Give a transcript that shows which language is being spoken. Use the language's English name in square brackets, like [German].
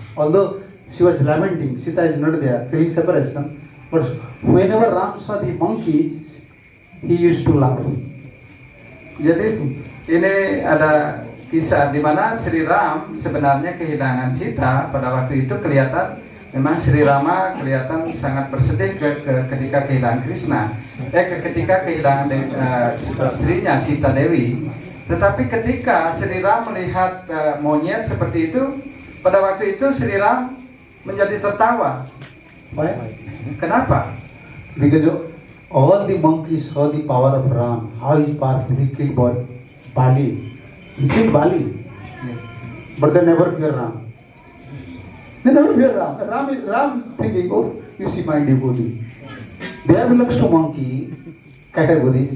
[English] Although she was lamenting, Sita is not there, feeling separation. But whenever Ram saw the monkeys, he used to laugh. [Indonesian] Jadi ini ada kisah di mana Sri Ram sebenarnya kehilangan Sita. Pada waktu itu kelihatan memang Sri Rama kelihatan sangat bersedih ketika kehilangan Krishna. Ketika kehilangan istrinya Sita Dewi. Tetapi ketika Sri Ram melihat monyet seperti itu, pada waktu itu Sri Ram menjadi tertawa. [English] Why? [Indonesian] Kenapa? [English] Because all the monkeys saw the power of Ram. How is powerful? He killed Bali. He killed Bali. But they never fear Ram. They never fear Ram. Ram thinking, oh, you see my devotee. They belongs to monkey categories.